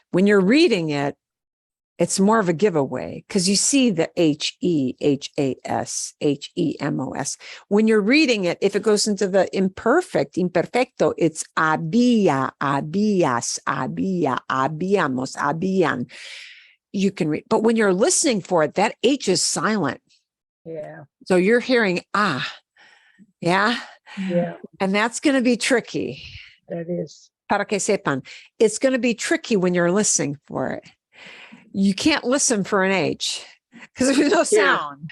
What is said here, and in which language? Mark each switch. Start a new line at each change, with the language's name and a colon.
English: When you're reading it, it's more of a giveaway because you see the H-E, H-A-S, H-E-M-O-S. When you're reading it, if it goes into the imperfecto, it's había, habías, había, habíamos, habían. You can read, but when you're listening for it, that H is silent. Yeah. So you're hearing, yeah. Yeah. And that's going to be tricky. That is.
Spanish: Para que sepan.
English: It's going to be tricky when you're listening for it. You can't listen for an H because there's no sound.